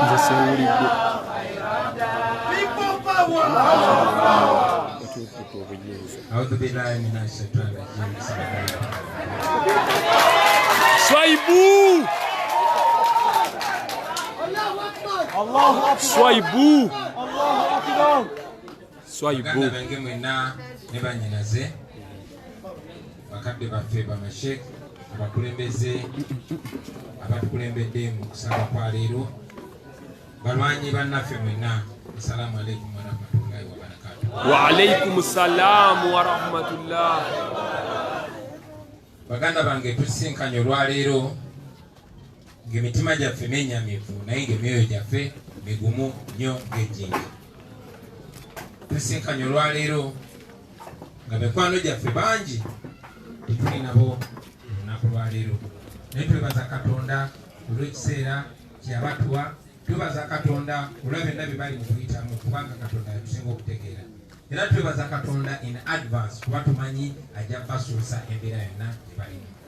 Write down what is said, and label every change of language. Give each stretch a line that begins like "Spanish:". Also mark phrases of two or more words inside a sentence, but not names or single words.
Arabic: أعوذ بالله من الشيطان الرجيم.
Ganda: Swaibu! Swaibu! Swaibu! Baganda bange mwena ne bannyinaze bakadde baffe bamashek abakulembeze abatukulembedde mu kusaba kwa leero balwanyi bannaffe mwena
Arabic: السلام عليكم ورحمة الله وبركاته. وعليكم السلام ورحمة الله.
Ganda: Baganda bange tusinkanye olwaleero ng'emitima gyaffe menyamivu naye ng'emyoyo gyaffe migumu nnyo ng'ejjinja. Tusinkanye olwaleero nga mikwano gyaffe bangi tetuli nabo olunaku lwaleero naye twebaza Katonda olw'ekiseera kyeyabatuwa, twebaza Katonda olwa byonna bye bali mu kuyitamu kubanga Katonda yatusinga okutegeera, era twebaza Katonda
English: in advance
Ganda: kuba tumanyi ajja basuusa embeera yonna gye balimu.